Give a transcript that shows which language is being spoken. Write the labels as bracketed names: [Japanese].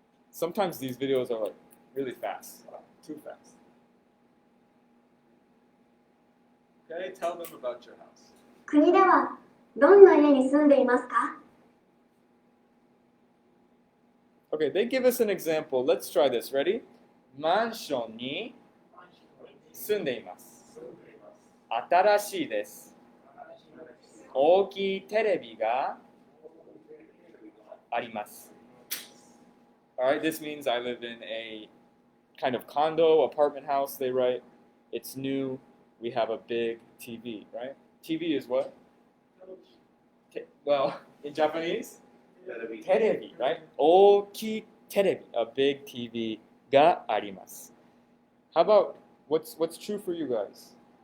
[English] Sometimes these videos are like really fast, too fast. Okay, tell them about your house. [Japanese] 国ではどんな家に住んでいますか？ [English] Okay, they give us an example. Let's try this. Ready? [Japanese] マンションに住んでいます。新しいです。大きいテレビがあります。 [English] Alright, this means I live in a kind of condo, apartment house, they write. It's new. We have a big TV, right? TV is what? Well, in Japanese? テレビ, right? [Japanese] 大きいテレビ, [English] a big TV [Japanese] があります. [English] How about, what's true for you guys?